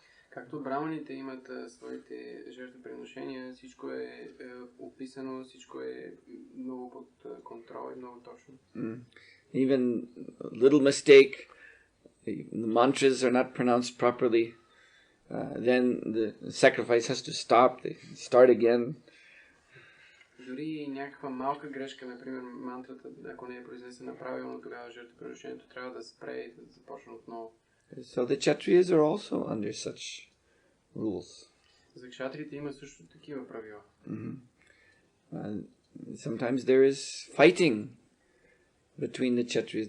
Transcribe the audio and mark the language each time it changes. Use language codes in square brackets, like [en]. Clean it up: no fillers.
[bg] Както браманите имат своите жертвоприношения, всичко е описано, всичко е много под контрол и много точно. [en] Even a little mistake, the mantras are not pronounced properly, then the sacrifice has to stop, they start again. [bg] Дори някаква малка грешка, например мантрата, ако не е произнесена правилно, тогава жертвоприношението трябва да спре и да започне отново. [en] So the Kshatriyas are also under such rules. [bg] За кшатрите има също такива правила. [en] Sometimes there is fighting between the Kshatriyas.